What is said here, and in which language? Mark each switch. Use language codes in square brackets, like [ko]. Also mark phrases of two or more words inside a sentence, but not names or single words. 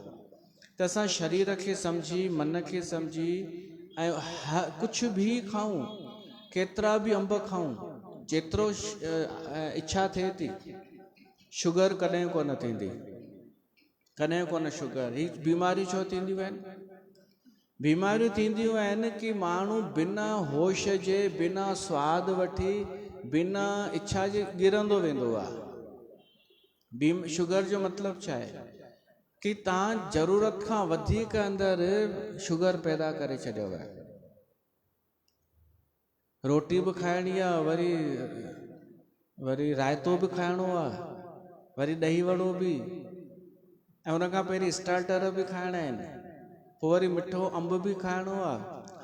[sd] त असां शरीर खे सम्झी, मन खे सम्झी ऐं कुझु बि खाऊं, केतिरा बि अंब खाऊं, जेतिरो इच्छा थिए थी। शुगर कॾहिं कोन थींदी, कॾहिं कोन शुगर। ही बीमारियूं छो थींदियूं आहिनि? बीमारियूं थींदियूं आहिनि कि माण्हू बिना होश जे, बिना स्वाद वठी, बिना इच्छा जे गिरंदो वेंदो आहे। शुगर जो मतिलबु छा आहे? कि तव्हां ज़रूरत खां वधीक अंदरि शुगर पैदा करे छॾियो आहे। रोटी बि खाइणी आहे, वरी रायतो बि खाइणो आहे, वरी ॾही वड़ो बि, ऐं उन खां पहिरीं स्टार्टर बि खाइणा आहिनि, पोइ वरी मिठो अंब बि खाइणो आहे।